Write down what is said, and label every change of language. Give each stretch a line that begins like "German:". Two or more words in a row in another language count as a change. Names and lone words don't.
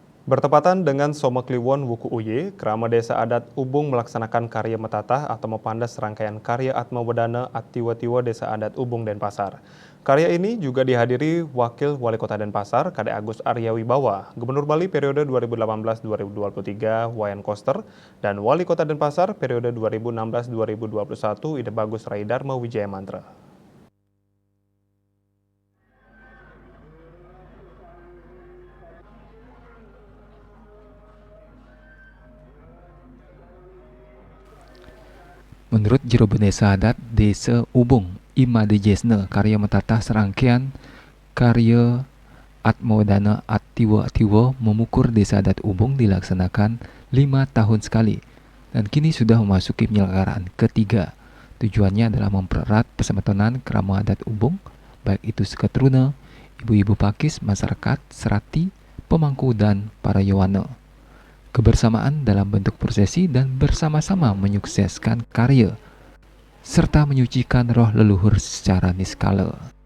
Indonesian: Bertepatan dengan Soma Kliwon Wuku Uye, Krama Desa Adat Ubung melaksanakan karya metatah atau mepandas rangkaian karya Atma Wedana Atiwa-tiwa Desa Adat Ubung Denpasar. Karya ini juga dihadiri Wakil Wali Kota Denpasar, Kade Agus Arya Wibawa, Gubernur Bali periode 2018-2023 Wayan Koster, dan Wali Kota Denpasar periode 2016-2021 Ide Bagus Raidharma Wijaya Mantra. Menurut Jero Desa Adat Desa Ubung, Ima Dejesne, karya metatah serangkaian karya Atmawedana Atiwa-tiwa memukur Desa Adat Ubung dilaksanakan 5 tahun sekali dan kini sudah memasuki penyelenggaraan ketiga. Tujuannya adalah mempererat persatuan Krama Adat Ubung, baik itu seketuruna, ibu-ibu pakis, masyarakat, serati, pemangku, dan para yawana. Kebersamaan dalam bentuk prosesi dan bersama-sama menyukseskan karya, serta menyucikan roh leluhur secara niskala.